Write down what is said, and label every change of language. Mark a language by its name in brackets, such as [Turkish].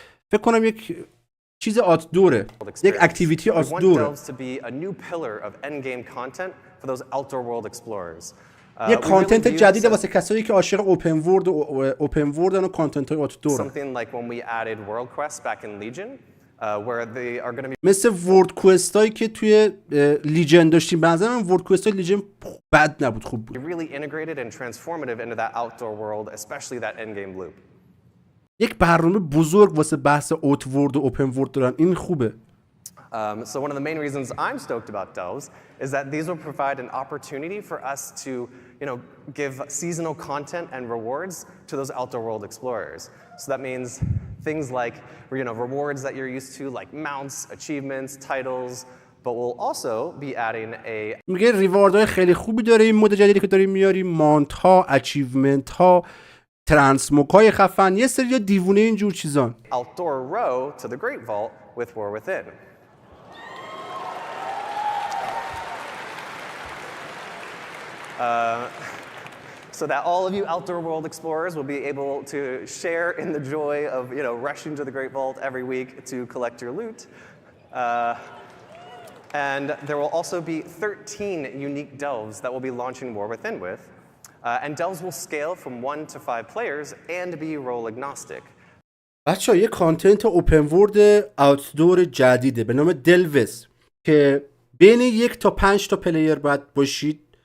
[Persian] فکر کنم یک چیز آتدوره، یک اکتیویتی آتدوره. [English] We want delves to be a new pillar of endgame content for those outdoor world explorers. [Persian] یک کانتنت جدیده واسه کسایی که عاشق اوپن وردن و کانتنت های آتدورن. [English] Something like when we added world quests back in Legion, where they are going to be [Persian] مثل ورد کوست هایی که توی لیجن داشتیم. به نظر من ورد کوست های لیجن بد نبود، خوب بود. [English] really integrated and transformative into that outdoor world, especially that endgame loop. [Persian] یک برنامه بزرگ واسه بحث اوتورد و اوپن ورد دارن، این خوبه. [English] So one of the main reasons I'm stoked about delves is that these will provide an opportunity for us to, give seasonal content and rewards to those outdoor world explorers. So that means things like, rewards that you're used to, like mounts, achievements, titles, but we'll also be adding a [Persian] میگه ریواردهای خیلی خوبی داره این مود جدیدی که داریم میاریم، مانت ها، اچیومنت ها، ترانسموک های خفن، یه سری دیوونه اینجور چیزان. [English] outdoor row to the Great Vault with War Within. So that all of you outdoor world explorers will be able to share in the joy of, rushing to the Great Vault every week to collect your loot. And there will also be 13 unique delves that we'll be launching War Within with. And delves will scale from 1 to 5 players and be role agnostic. [Persian] بچه‌ها یه کانتنت اوپن ورد آوتدور جدیده به نام دلوز که بین 1 تا 5 تا پلیر باید باشید.